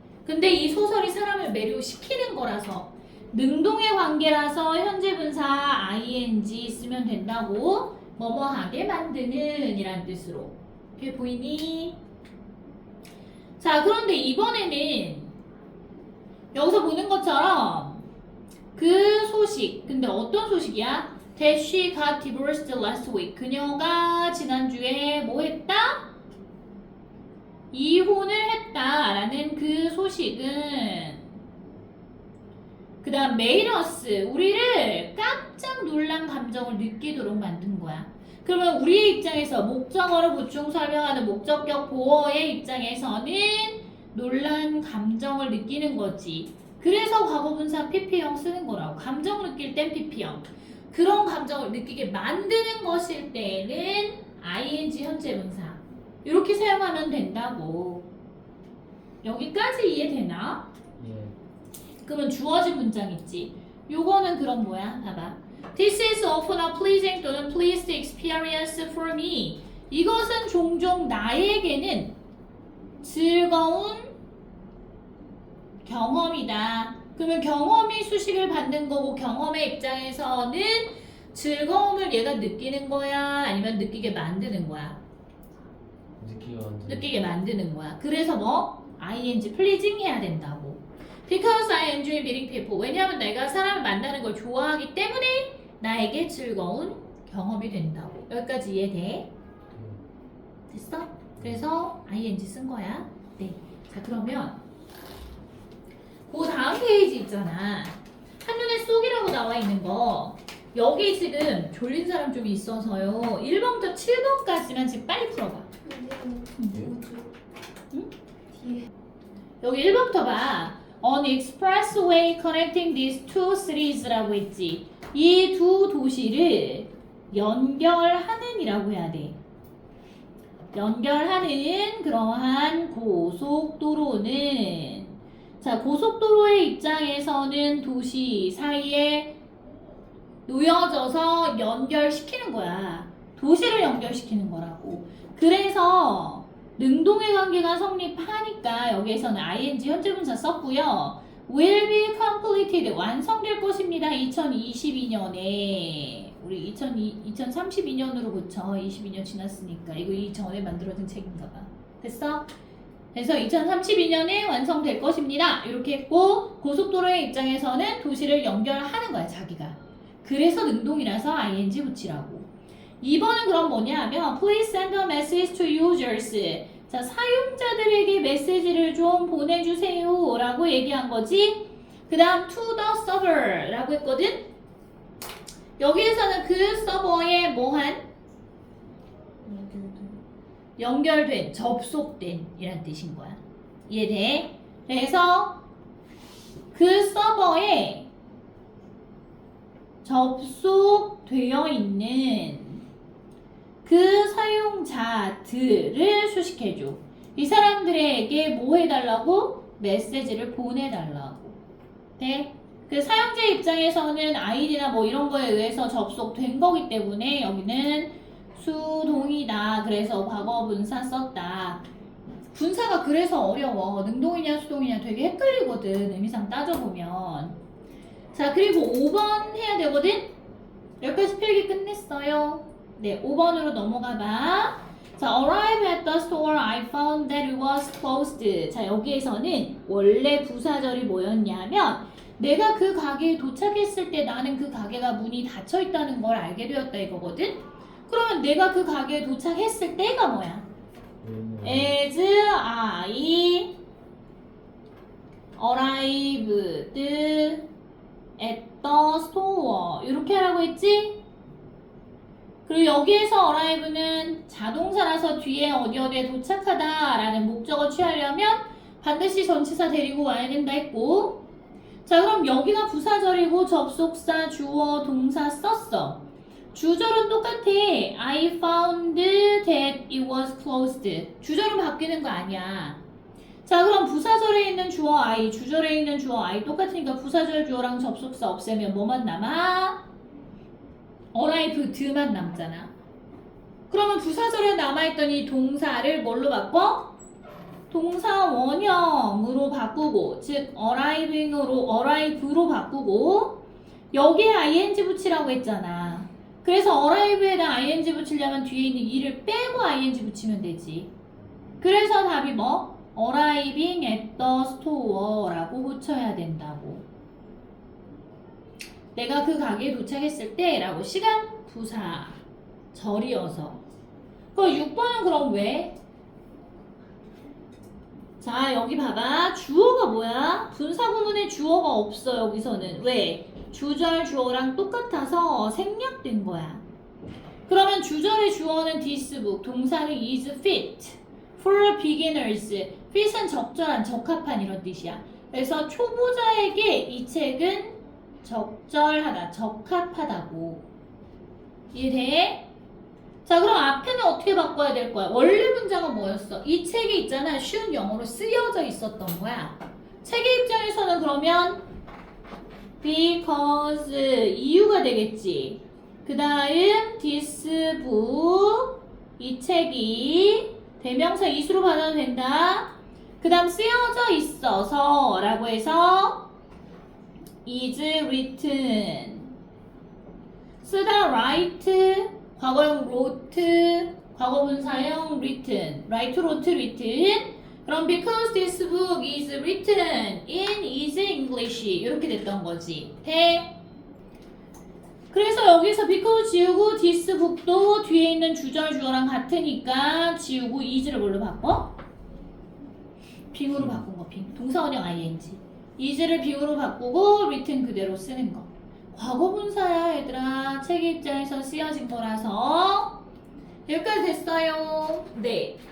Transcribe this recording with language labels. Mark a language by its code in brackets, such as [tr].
[ko] 근데 이 소설이 사람을 매료시키는 거라서 능동의 관계라서 현재 분사 ing 쓰면 된다고. 뭐뭐하게 만드는 이란 뜻으로. 그게 보이니? 자, 그런데 이번에는 여기서 보는 것처럼 그 소식, 근데 어떤 소식이야? [en] That she got divorced last week. [ko] 그녀가 지난주에 뭐 했다? 이혼을 했다라는 그 소식은 그 다음 [en] made us, [ko] 우리를 깜짝 놀란 감정을 느끼도록 만든 거야. 그러면 우리의 입장에서 목적어를 보충 설명하는 목적격 보어의 입장에서는 놀란 감정을 느끼는 거지. 그래서 과거분사 pp형 쓰는 거라고. 감정 느낄 땐 pp형. 그런 감정을 느끼게 만드는 것일 때는 ing 현재분사. 이렇게 사용하면 된다고. 여기까지 이해되나? 예. 그러면 주어진 문장 있지. 요거는 그럼 뭐야? 봐봐. [en] This is often a pleasing [ko] 또는 [en] pleased experience for me. [ko] 이것은 종종 나에게는 즐거운 경험이다. 그러면 경험이 수식을 받는 거고 경험의 입장에서는 즐거움을 얘가 느끼는 거야? 아니면 느끼게 만드는 거야? 느끼게 만드는 거야. 그래서 뭐? ing pleasing 해야 된다고. [en] Because I enjoy meeting people. [ko] 왜냐하면 내가 사람을 만나는 걸 좋아하기 때문에 나에게 즐거운 경험이 된다고. 여기까지 이해돼? 됐어? 그래서 ing 쓴 거야. 네. 자, 그러면 그 다음 페이지 있잖아. 한눈에 쏙이라고 나와 있는 거. 여기 지금 졸린 사람 좀 있어서요. 1번부터 7번까지만 지금 빨리 풀어봐. 응? 여기 1번부터 봐. [en] On expressway connecting these two cities [ko] 라고 했지. 이 두 도시를 연결하는 이라고 해야 돼. 연결하는 그러한 고속도로는, 자, 고속도로의 입장에서는 도시 사이에 놓여져서 연결시키는 거야. 도시를 연결시키는 거라고. 그래서 능동의 관계가 성립하니까 여기에서는 ing 현재분사 썼고요. [en] will be completed, [ko] 완성될 것입니다. 2022년에. 우리 2032년으로 고쳐. 22년 지났으니까. 이거 이전에 만들어진 책인가 봐. 됐어? 그래서 2032년에 완성될 것입니다. 이렇게 했고, 고속도로의 입장에서는 도시를 연결하는 거야, 자기가. 그래서 능동이라서 ing 붙이라고. 2번은 그럼 뭐냐 하면 [en] Please send a message to users. [ko] 자, 사용자들에게 메시지를 좀 보내주세요 라고 얘기한 거지. 그 다음 [en] to the server [ko] 라고 했거든. 여기에서는 그 서버에 뭐한? 연결된, 접속된 이란 뜻인 거야. 이해돼? 그래서 그 서버에 접속되어 있는 그 사용자들을 수식해줘. 이 사람들에게 뭐 해달라고? 메시지를 보내달라고. 네? 그 사용자 입장에서는 아이디나 뭐 이런 거에 의해서 접속된 거기 때문에 여기는 수동이다. 그래서 과거분사 썼다. 분사가 그래서 어려워. 능동이냐 수동이냐 되게 헷갈리거든. 의미상 따져보면. 자, 그리고 5번 해야 되거든? 여기까지 필기 끝냈어요. 네, 5번으로 넘어가 봐. [en] 자, arrive at the store, I found that it was closed. [ko] 자, 여기에서는 원래 부사절이 뭐였냐면 내가 그 가게에 도착했을 때 나는 그 가게가 문이 닫혀 있다는 걸 알게 되었다 이거거든? 그러면 내가 그 가게에 도착했을 때가 뭐야? [en] As I arrived at the store. [ko] 이렇게 하라고 했지? 그리고 여기에서 arrive는 자동사라서 뒤에 어디에 도착하다 라는 목적어 취하려면 반드시 전치사 데리고 와야 된다 했고, 자, 그럼 여기가 부사절이고 접속사, 주어, 동사 썼어. 주절은 똑같아. [en] I found that it was closed. [ko] 주절은 바뀌는 거 아니야. 자, 그럼 부사절에 있는 주어 I, 주절에 있는 주어 I 똑같으니까 부사절 주어랑 접속사 없애면 뭐만 남아? arrived만 남잖아. 그러면 부사절에 남아있던 이 동사를 뭘로 바꿔? 동사 원형으로 바꾸고, 즉 arrive로 바꾸고, 여기에 ing 붙이라고 했잖아. 그래서 arrive에다 ing 붙이려면 뒤에 있는 e를 빼고 ing 붙이면 되지. 그래서 답이 뭐? [en] arriving at the store [ko] 라고 붙여야 된다고. 내가 그 가게에 도착했을 때 라고 시간 부사 절이어서. 그럼 6번은 그럼 왜? 자, 여기 봐봐. 주어가 뭐야? 분사구문에 주어가 없어, 여기서는. 왜? 주절 주어랑 똑같아서 생략된 거야. 그러면 주절의 주어는 this book, 동사는 [en] is fit for beginners. [ko] fit은 적절한, 적합한 이런 뜻이야. 그래서 초보자에게 이 책은 적절하다, 적합하다고. 이해돼? 자, 그럼 앞에는 어떻게 바꿔야 될 거야? 원래 문장은 뭐였어? 이 책에 있잖아. 쉬운 영어로 쓰여져 있었던 거야. 책의 입장에서는 그러면 because 이유가 되겠지. 그 다음 this book 이 책이 대명사 is로 받아도 된다. 그 다음 쓰여져 있어서 라고 해서 [en] is written 쓰다 write 과거형 wrote 과거분사형 written write wrote written 그럼 because this book is written in easy English [ko] 이렇게 됐던 거지. 해. 그래서 여기서 because 지우고 this book도 뒤에 있는 주절 주어랑 같으니까 지우고 is를 뭘로 바꿔? 빙으로 바꾼 거. 빙. 동사원형 ing. is를 빙으로 바꾸고 written 그대로 쓰는 거. 과거분사야 얘들아. 책의 입장에서 쓰여진 거라서 여기까지 됐어요. 네.